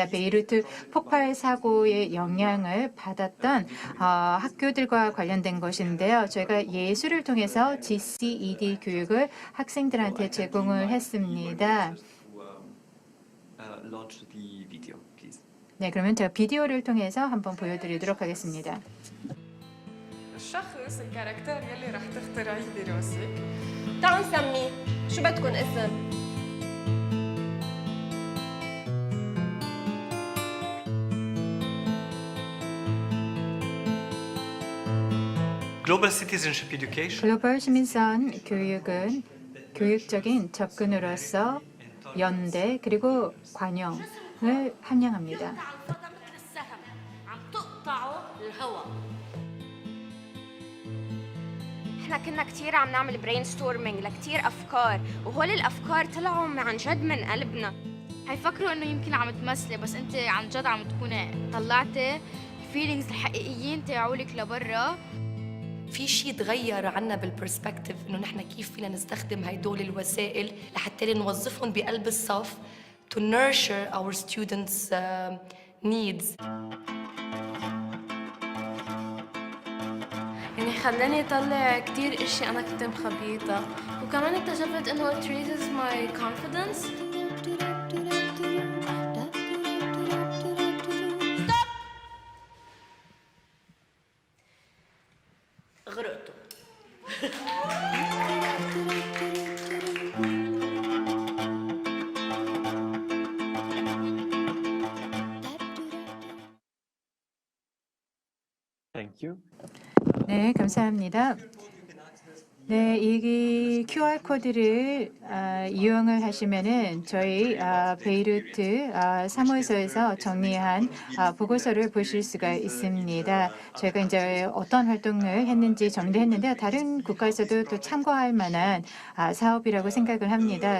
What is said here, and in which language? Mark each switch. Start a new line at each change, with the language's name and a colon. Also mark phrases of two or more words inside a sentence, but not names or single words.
Korean: 베이루트 폭발 사고의 영향을 받았던 학교들과 관련된 것인데요. 저희가 예술을 통해서 GCED 교육을 학생들한테 제공을 했습니다. 네, 그러면 제가 비디오를 통해서 한번 보여드리도록 하겠습니다.
Arabic: الشخص الكاركتر يلي رح تخترعيه براسك تعالوا نسميه شو بدكن اسم؟
English: Global Citizenship Education
Korean: 글로벌 시민선 교육은 교육적인 접근으로서 연대 그리고 관용을 함량합니다.
Arabic: احنا كنا كتير عم نعمل
English: brainstorming
Arabic: لكتير افكار وهول الافكار طلعوا عن جد من قلبنا. هيفكروا انه يمكن عم تمثلي بس انت عن جد عم تكوني طلعتي الفيلينجز الحقيقيين تاعولك لبرا. في شيء تغير عنا بالبرسبكتيف انه نحن كيف فينا نستخدم هدول الوسائل لحتى نوظفهم بقلب الصف
English: to nurture our students' needs.
Arabic: يعني خلاني اطلع كتير اشياء انا كنت مخبيتها وكمان اكتشفت انه
English: it raises my confidence.
Arabic: غرقتوا.
English: Thank you.
Korean: 네, 감사합니다. 네, 이 QR 코드를 이용을 하시면은 저희 베이루트 사무소에서 정리한 보고서를 보실 수가 있습니다. 저희가 이제 어떤 활동을 했는지 정리했는데 다른 국가에서도 또 참고할 만한 사업이라고 생각을 합니다.